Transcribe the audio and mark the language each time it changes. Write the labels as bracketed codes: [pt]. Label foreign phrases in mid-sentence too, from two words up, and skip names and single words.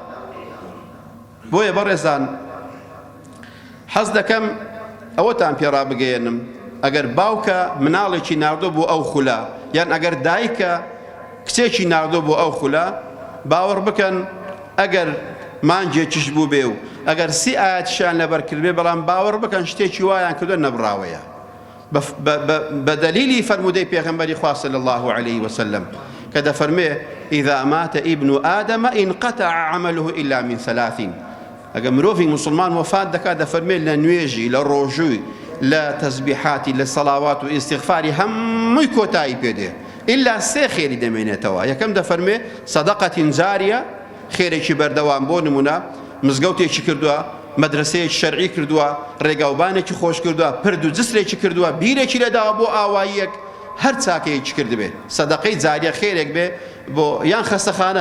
[ckb] بۆیە بەڕێزان حەز دەکەم ئەوەتان پێڕا بگەێنم، ئەگەر باوکە مناڵێکی ناردۆ بۆ ئەو خولە، یان ئەگەر دایکە کچێکی ناردۆ بۆ ئەو خولە، باوەڕ بکەن ئەگەر مانجێکیش بوو بێ و ئەگەر سی ئاەتیشیان لەبەر کردبێ، بەڵام باوەڕ بکەن شتێکی وایان کردووە نەبراوەیە بە دەلیلی فەرمودەی پێغەمبەری خوا [ar] صلی الله عليه وسلم [ckb] کە دەفەرمێ [ar] ئیذا مات ابن آدم انقطع عمله إلا من ثلاث. [ckb] ئەگە مرۆڤی مسلمان وفات دەکات دەفەرمێ لە نوێژی، لە ڕۆژووی، لە تەسبیحاتی، لە سەڵاوات و ئیستیغفاری هەمووی کۆتایی پێدێ ئیلا سێ خێری دەمێنێتەوە. یەکەم دەفەرمێ [ar] سەدەقەتین جاریە، [ckb] خێرێکی بەردەوام، بۆ نمونە مزگەوتێکی کردووە، مەدرسەیەکی شەرعی کردووە، ڕێگاوبانێکی خۆش کردووە، پرد و جسرێکی کردووە، بیرێکی لەداوە بۆ ئاواییەک، هەر چاکەیەکی کردبێ سەدەقەی جاریە خێرێک بێ بۆ یان خەستەخانە.